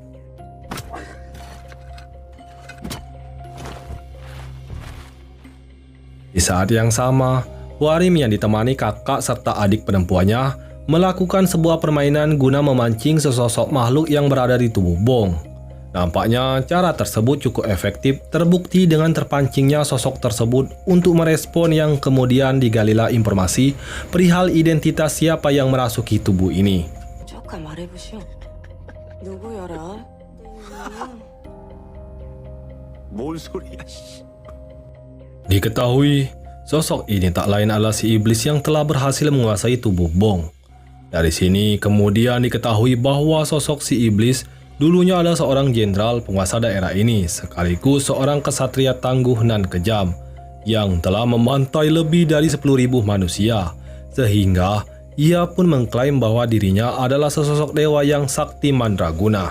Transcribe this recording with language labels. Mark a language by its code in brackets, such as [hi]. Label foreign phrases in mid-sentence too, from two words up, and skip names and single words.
[id] Di saat yang sama, Hwarim yang ditemani kakak serta adik perempuannya melakukan sebuah permainan guna memancing sesosok makhluk yang berada di tubuh Bong. Nampaknya cara tersebut cukup efektif terbukti dengan terpancingnya sosok tersebut untuk merespon yang kemudian digalilah informasi perihal identitas siapa yang merasuki tubuh ini. [ko] 조금 말해보시오. 누구여라? 뭔 소리야, 씨. [id] Diketahui, sosok ini tak lain adalah si iblis yang telah berhasil menguasai tubuh Bong. Dari sini kemudian diketahui bahwa sosok si iblis dulunya adalah seorang jenderal penguasa daerah ini sekaligus seorang kesatria tangguh dan kejam yang telah membantai lebih dari 10.000 manusia sehingga ia pun mengklaim bahwa dirinya adalah sesosok dewa yang sakti mandraguna.